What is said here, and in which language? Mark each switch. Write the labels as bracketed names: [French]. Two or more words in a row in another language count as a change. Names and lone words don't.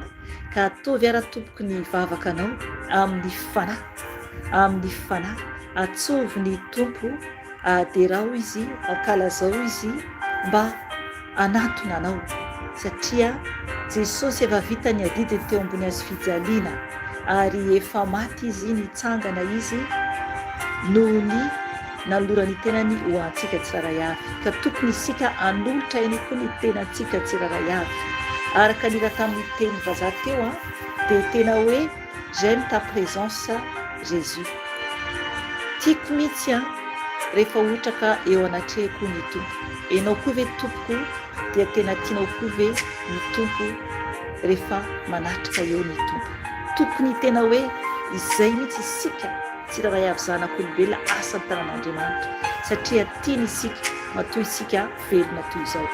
[Malagasy] Ka atovy ara-tompoky ny vavakanao amin'ny fanahy, atsovy ny tompo, aderao izy, ankalazao izy mba anatona anao, satria Jesosy efa vita ny adidiny teo ambony azy fijaliana, ary efa maty izy, nitsangana izy noho ny nalorany tenany ho antsika tsiraray avy. Ka tokony isika hanolotra ihany koa ny tenantsika tsiraray avy, araka ny raha tamin'ny teny vazaha teo dia tena hoe [French] j'aime ta présence Jésus. [Malagasy] Tiako mihitsy rehefa ohatra ka eo anatrehako ny tompo. Enao koa ve tompoko dia tena tianao koa ve ny tompo rehefa manatrika eo ny tompo. Tokony tena hoe izay mihitsy isika tsiraray avy zanak'olombelona asa tanan'Andriamanitra, satria tiany isika matoa isika velona toy izao.